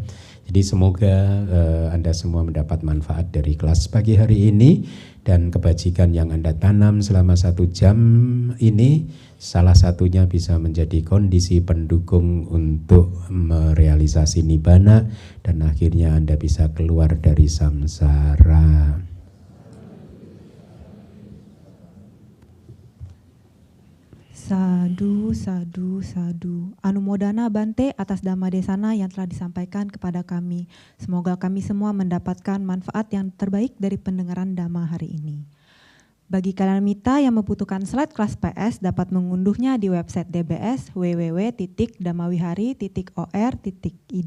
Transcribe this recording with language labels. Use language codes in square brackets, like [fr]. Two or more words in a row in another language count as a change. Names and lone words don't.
[id] Jadi semoga Anda semua mendapat manfaat dari kelas pagi hari ini, dan kebajikan yang Anda tanam selama 1 jam ini salah satunya bisa menjadi kondisi pendukung untuk merealisasi nibbana, dan akhirnya Anda bisa keluar dari samsara. [pi] Sadu, sadu, sadu. Anumodana Bante [id] atas [pi] Dhamma Desana [id] yang telah disampaikan kepada kami. Semoga kami semua mendapatkan manfaat yang terbaik dari pendengaran Dhamma hari ini. Bagi kalian mita yang membutuhkan slide kelas PS dapat mengunduhnya di website DBS www.dhammawihari.or.id.